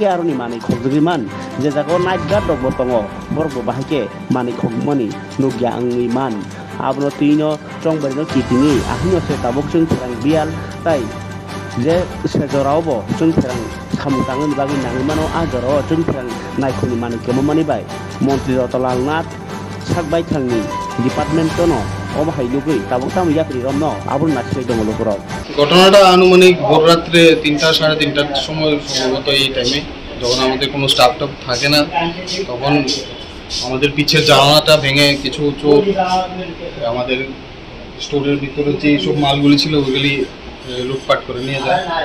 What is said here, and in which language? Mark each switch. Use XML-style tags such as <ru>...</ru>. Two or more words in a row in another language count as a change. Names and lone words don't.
<trp>aroni mani khogjugiman je jago</trp> <en>night guard</en> <trp>rok bo tongo borok bo bahike mani khogmani nugya angni man abono tino Chongbari no kitingi ahino se tabuk sung therang bial tai je sejorao bo sung therang samutangni bagi nangmano ajoro sung therang naikhuni mani kemomani bai Montri Rotolal Nath sakbai thangni department tono obahai lugui tabuk tam yatri romno abun naksai dong lokorok</trp> <bn>ঘটনাটা আনুমানিক ভোর রাত্রে 3টা 3:30টার সময় সম্ভবত এই টাইমে যখন আমাদের কোনো স্টাফ টাফ থাকে না তখন আমাদের পিছের জানালাটা ভেঙে কিছু চোর আমাদের স্টোরের ভিতরে যে সব মালগুলি ছিল ওগুলি লুটপাট করে নিয়ে যায়</bn>